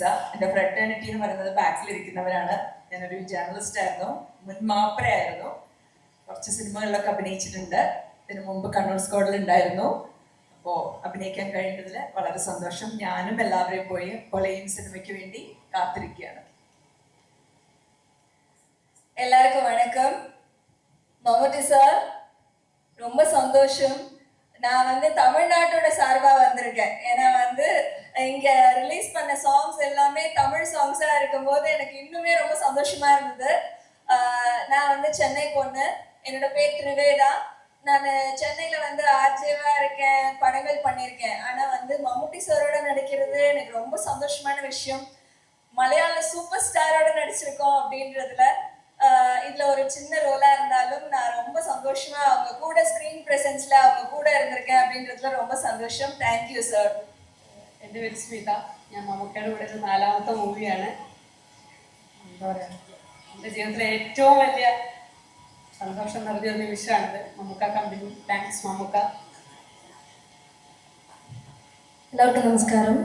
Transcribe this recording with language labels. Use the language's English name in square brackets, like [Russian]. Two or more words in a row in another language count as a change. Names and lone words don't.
[Malayalam] എൻ്റെ ഫ്രട്ടേണിറ്റി എന്ന് പറയുന്നത് ബാക്കിലിരിക്കുന്നവരാണ്. ഞാനൊരു ജേർണലിസ്റ്റ് ആയിരുന്നു, മുൻ മാപ്രയായിരുന്നു. കുറച്ച് സിനിമകളിലൊക്കെ അഭിനയിച്ചിട്ടുണ്ട്. ഇതിനു മുമ്പ് കണ്ണൂർ സ്ക്വാഡിൽ ഉണ്ടായിരുന്നു. അപ്പോൾ അഭിനയിക്കാൻ കഴിഞ്ഞതിൽ വളരെ സന്തോഷം. ഞാനും എല്ലാവരെയും പോയി കൊലയും സിനിമയ്ക്ക് വേണ്ടി കാത്തിരിക്കുകയാണ്. [Tamil] எல்லாருக்கும் வணக்கம். மம்முட்டி சார், ரொம்ப சந்தோஷம். நான் தமிழ்நாட்டோட சார்பா வந்திருக்கேன். ஏன்னா இங்க ரிலீஸ் பண்ண சாங்ஸ் எல்லாமே தமிழ் சாங்ஸா இருக்கும்போது எனக்கு இன்னுமே ரொம்ப சந்தோஷமா இருந்தது. நான் சென்னை பொண்ணு. என்னோட பேர் திரிவேதா. நான் சென்னையில ஆர்ஜேவா இருக்கேன், படங்கள் பண்ணியிருக்கேன். ஆனா மம்முட்டி சாரோட நடிக்கிறது எனக்கு ரொம்ப சந்தோஷமான விஷயம். மலையாள சூப்பர் ஸ்டாரோட நடிச்சிருக்கோம் அப்படின்றதுல இதுல ஒரு சின்ன ரோலா இருந்தாலும் நான் ரொம்ப சந்தோஷமா அவங்க கூட [English] screen presence [Tamil] அவங்க கூட இருந்திருக்கேன் அப்படின்றதுல ரொம்ப சந்தோஷம். [English] thank you sir. [Malayalam] എൻ്റെ പേര് സ്മിത. ഞാൻ മമ്മൂക്കയുടെ കൂടെ ഒരു 4ാമത്തെ മൂവിയാണ്. എന്താ പറയുക, എൻ്റെ ജീവിതത്തിലെ ഏറ്റവും വലിയ സന്തോഷം നിറഞ്ഞൊരു നിമിഷമാണിത്. മമ്മൂക്ക കമ്പനി. താങ്ക്സ് മമ്മൂക്ക. എല്ലാവർക്കും നമസ്കാരം.